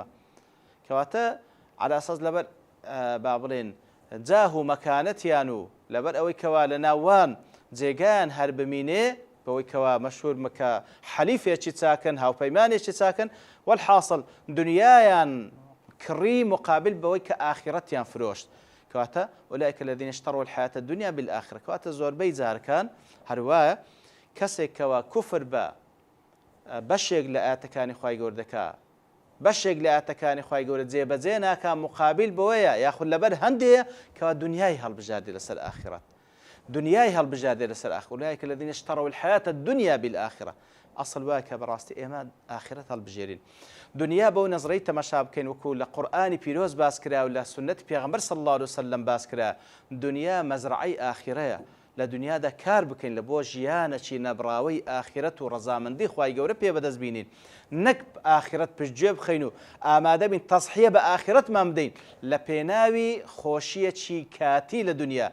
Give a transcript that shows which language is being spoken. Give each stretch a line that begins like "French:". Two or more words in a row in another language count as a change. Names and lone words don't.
Central Kurdish: کەواتە
Arabic: عەلا ئەساس
Central Kurdish: لەبەر با بڵێن جاه و مەکانەتیان و لەبەر ئەوەی کەوا لە ناوان جێگایان هەر بمینێ، بەوەی کەوا مەشهور مەکە حەلیفێکی چاکن، هاوپەیمانێکی چاکن، وەالحاصل دنیایان کڕی مقابل بەوەی کە ئاخرەتیان فرۆشت.
Arabic: کەواتە ئولائیکە الذین اشتروا الحیاة الدنیا بالآخرة.
Central Kurdish: کەواتە زۆربەی جارەکان هەروایە کەسێک کەوا کوفر بە بەشێک لە ئاەتەکانی خوای گەورە دەکا، بەشێک لە ئاەتەکانی خوای گەورە جێبەجێ ناکا مقابل بەوەیە یاخود لەبەر هەندەیە کەوا دنیای هەڵبژاردێ لەسەر ئاخرەت، دنیای هەڵبژاردێ لەسەر ئاخرەت.
Arabic: ئولائیکە الذین اشتروا الحیاة الدنیا بالآخرة.
Central Kurdish: ئەسڵ وایە کە بەڕاستی ئێمە ئاخرەت هەڵبژێرین. دنیا بەو نەزرەی تەماشا بکەین وەکو لە قورئانی پیرۆز باس کرا و لە سنەتی پێغەمبەر
Arabic: صلی الله علیه وسلم
Central Kurdish: باس کرا، دنیا مەزرعەی ئاخرەیە. لە دنیادا کار بکەین لە بۆ ژیانێکی نەبراوەی ئاخرەت و ڕەزامەندی خوای گەورە پێ بەدەست بینین، نەک ئاخرەت پشتگوێ بخەین و ئامادە بین تەضحیە بە ئاخرەتمان بدەین لە پێناوی خۆشیەکی کاتی لە دنیا.